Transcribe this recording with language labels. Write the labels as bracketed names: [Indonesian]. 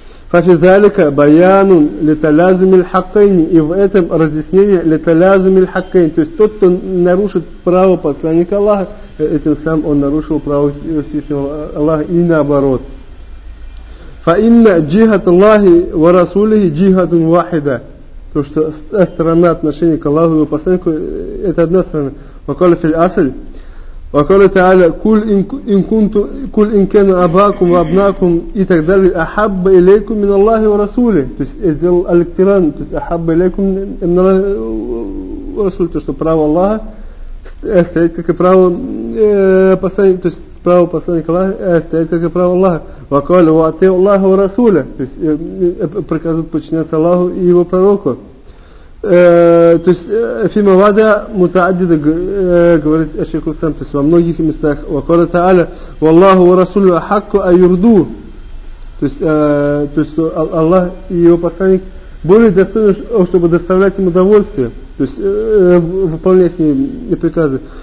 [Arabic] ففي ذلك بيان لتلازم الحقين, [Russian] и в этом разъяснение لتلازم الحقين, то есть тот, кто нарушит право посланника Аллаха, этим сам он нарушил право Всевышнего Аллаха, и наоборот. [Arabic] فإن جهة الله ورسوله جهة واحدة, [Russian] то что сторона отношения к Аллаху и посланнику это одна сторона. [Arabic] وقال في الأصل وقال تعالى كل إن كنت كل إن كان أباكم وأبناكم إتقدر أحب إليكم من الله ورسوله, [Russian] то есть сделал الاقتران, то есть [Arabic] أحب إليكم من الله ورسوله, [Russian] то что право Аллаха стоит как и право посланника, то есть право посланника Аллаха стоит как и право Аллаха. [Arabic] وقال وأطيع الله ورسوله, [Russian] то есть приказывают подчиняться Аллаху и его пророку. То есть [Arabic] фима вада мутаадида, [Russian] говорит ашейху сам, то есть во многих местах. [Arabic] Вакала тааля валлаху ва расулю ахакку айурду, [Russian] то есть Аллах и его посланник более достойны, чтобы доставлять ему удовольствие, то есть выполнять не приказы.